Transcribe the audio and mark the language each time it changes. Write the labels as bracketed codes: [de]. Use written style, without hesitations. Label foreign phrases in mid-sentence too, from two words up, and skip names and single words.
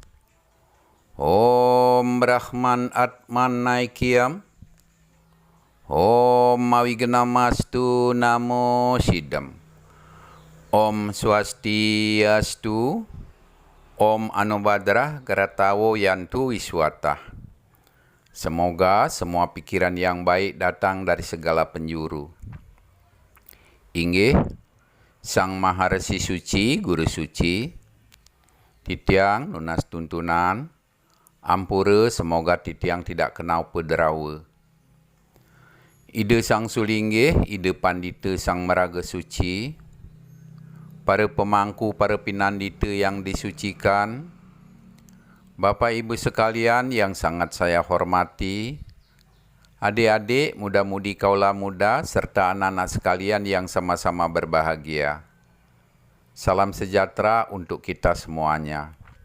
[sa] Om Brahman Atman Naikyam. Om Mawignamastu Namo Siddham. Om Swastiastu. Om Anubhadrah Garatawo Yantu Wiswata. [id] Semoga semua pikiran yang baik datang dari segala penjuru. [ban] Inggih, Sang Maharesi Suci, Guru Suci, titiang lunas tuntunan, ampura semoga titiang [id] tidak kenal [ban] pederawa. [id] Ide Sang Sulinggih, ide Pandita Sang Meraga Suci, para pemangku, para pinandita yang disucikan, Bapak Ibu sekalian yang sangat saya hormati, adik-adik, muda-mudi kaula muda, serta anak-anak sekalian yang sama-sama berbahagia. Salam sejahtera untuk kita semuanya.